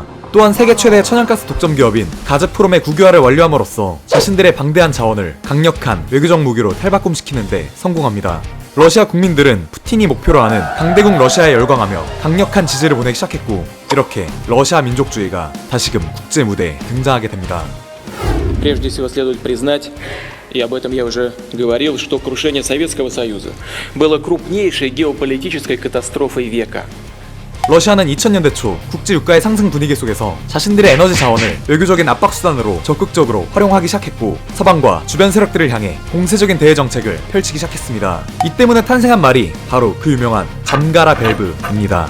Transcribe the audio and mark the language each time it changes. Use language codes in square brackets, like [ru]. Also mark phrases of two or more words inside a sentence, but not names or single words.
[ko] 또한 세계 최대의 천연가스 독점 기업인 가즈프롬의 국유화를 완료함으로써 자신들의 방대한 자원을 강력한 외교적 무기로 탈바꿈시키는 데 성공합니다. 러시아 국민들은 푸틴이 목표로 하는 강대국 러시아에 열광하며 강력한 지지를 보내기 시작했고, 이렇게 러시아 민족주의가 다시금 국제 무대에 등장하게 됩니다. [ru] Прежде всего следует признать, и об этом я уже говорил, что крушение Советского Союза было крупнейшей геополитической катастрофой века. [ko] 러시아는 2000년대 초 국제 유가의 상승 분위기 속에서 자신들의 에너지 자원을 외교적인 압박 수단으로 적극적으로 활용하기 시작했고, 서방과 주변 세력들을 향해 공세적인 대외 정책을 펼치기 시작했습니다. 이 때문에 탄생한 말이 바로 그 유명한 잠가라 밸브입니다.